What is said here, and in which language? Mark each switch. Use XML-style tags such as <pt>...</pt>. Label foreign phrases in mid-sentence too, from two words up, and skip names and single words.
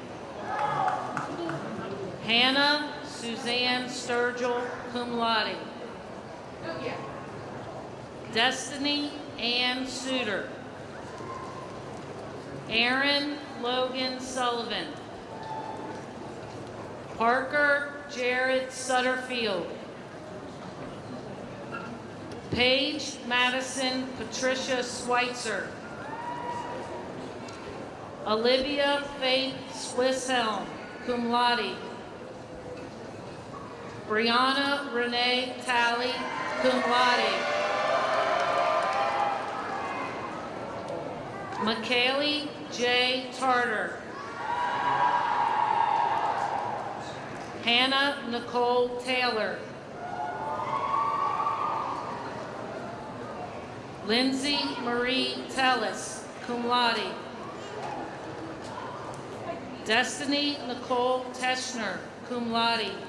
<en>Hannah Suzanne Sturgill,</en> <la>cum laude,</la> <en>Destiny Ann Suter, Aaron Logan Sullivan, Parker Jared Sutterfield, Paige Madison Patricia Schweitzer, Olivia Faith Swisshelm,</en> <la>cum laude,</la> <en>Brianna Renee Talley,</en> <la>cum laude,</la> <en>McKaylee J. Tarter, Hannah Nicole Taylor, Lindsay Marie Tellis,</en> <la>cum laude,</la> <en>Destiny Nicole Teschner,</en> <la>cum laude,</la>